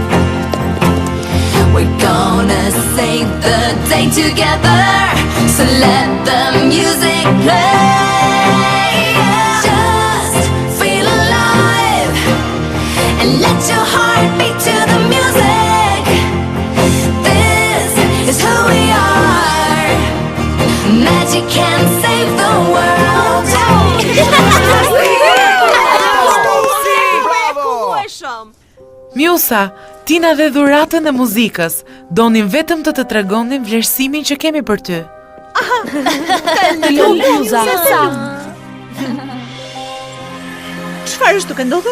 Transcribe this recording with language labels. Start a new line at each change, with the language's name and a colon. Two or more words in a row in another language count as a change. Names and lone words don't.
English: We're gonna save the day together, so let the music play. Just feel alive and let your heart beat to the music. This is who we are. Magic can save the world.
Albanian: Musa, Tina dhe dhuratën e muzikës, donim vetëm të tregonim vlerësimin që kemi për ty. Musa. Çfarë është duke ndodhur?